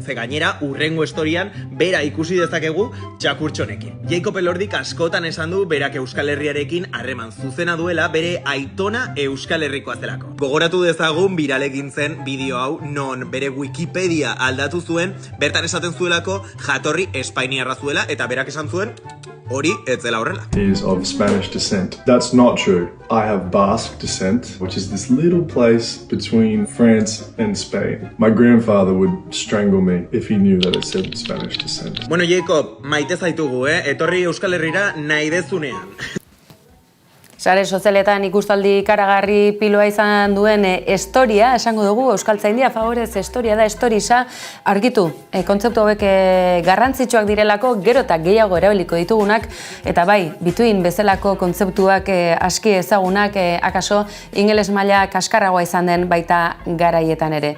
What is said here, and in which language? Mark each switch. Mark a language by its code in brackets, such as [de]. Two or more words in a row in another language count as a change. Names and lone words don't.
[eu] Ze gainera urrengo storyan bera ikusi dezakegu txakurtxo Jacob Elordik askotan esan du berak Euskal Herriarekin harreman zuzena duela bere aitona Euskal Herrikoa zelako. Gogoratu dezagun viral egin zen bideo hau non bere Wikipedia aldatu zuen, bertan esaten zuelako jatorri espainiarra zuela eta berak esan zuen hori ez zela horrela. [en] Is of Spanish descent. That's not true. I have Basque descent, which is this little place between France and Spain. My grandfather would strangle me if he knew that it said Spanish descent. [eu] Bueno, Jacob, maite zaitugu, etorri Euskal Herrira nahi dezunean. Sare sozialetan ikustaldi ikaragarri piloa izan duen historia, esango dugu, Euskaltzaindia favorez historia da, storisa, argitu. Kontzeptu hauek garrantzitsuak direlako, gero eta gehiago erabiliko ditugunak, eta bai, between bezalako kontzeptuak aski ezagunak, akaso ingeles maila kaskarragoa izan den baita garaietan ere.